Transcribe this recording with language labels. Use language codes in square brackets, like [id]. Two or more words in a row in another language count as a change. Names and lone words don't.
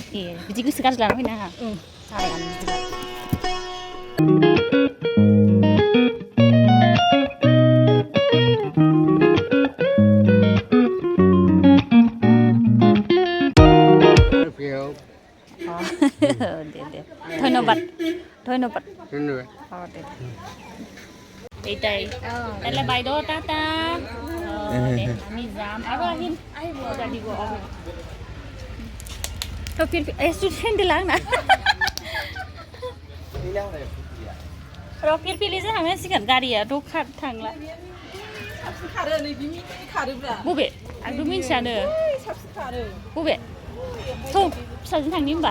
[brx] बिदि गोसो गाज्रि लाना फैनो नाङा जाबायानो बिदिबा दे धन्यबाद दे [as] এইটাই তাহলে বাইদেউ টাটা আমি যাম আৰু আহিম দিব [brx] তো स्टुडेन्ट लां ना रकेट फिलिजों थांनांसिगोन गारियाथ' थांला खारो नै बिनि खारोब्रा बबे आंथ' मिन्थियानो साबसिन खारो बबे थ' फिसाजों थांनि होमबा